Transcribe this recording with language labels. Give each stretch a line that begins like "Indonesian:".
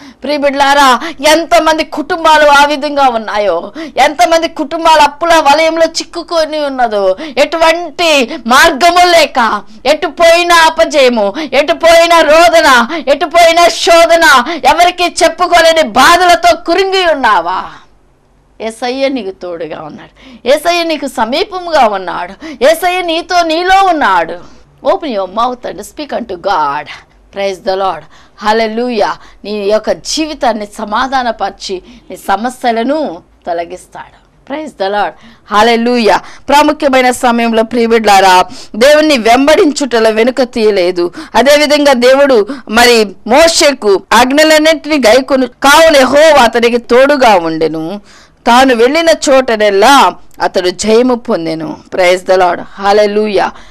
Telugu: ప్రియబిడ్లారా, ఎంతమంది కుటుంబాలు ఆ విధంగా ఉన్నాయో, ఎంతమంది కుటుంబాలు అప్పుల వలయంలో చిక్కుకొని ఉన్నదో, ఎటువంటి మార్గము లేక, ఎటుపోయిన అపజయము, ఎటుపోయిన రోదన, ఎటుపోయిన శోధన, ఎవరికి చెప్పుకోలేని బాధలతో కురింగి ఉన్నావా? యేసయ్య నీకు తోడుగా ఉన్నాడు, యేసయ్య నీకు సమీపముగా ఉన్నాడు, యేసయ్య నీలో ఉన్నాడు.
English: Open your mouth and speak unto God. Praise the Lord. Hallelujah.
Telugu: నీ యొక్క జీవితాన్ని సమాధానపరిచి నీ సమస్యలను తొలగిస్తాడు.
English: Praise the Lord.
Telugu: హల్లెలూయా. ప్రాముఖ్యమైన సమయంలో ప్రియబిడ్లారా, దేవుణ్ణి వెంబడించుటలో వెనుక తీయలేదు. అదేవిధంగా దేవుడు మరి మోషేకు ఆజ్ఞలన్నింటినీ గైకొను, కావున యెహోవా అతనికి తోడుగా ఉండెను, తాను వెళ్ళిన చోటనెల్లా అతడు జయము పొందెను.
English: Praise the Lord.
Telugu: హల్లెలూయా.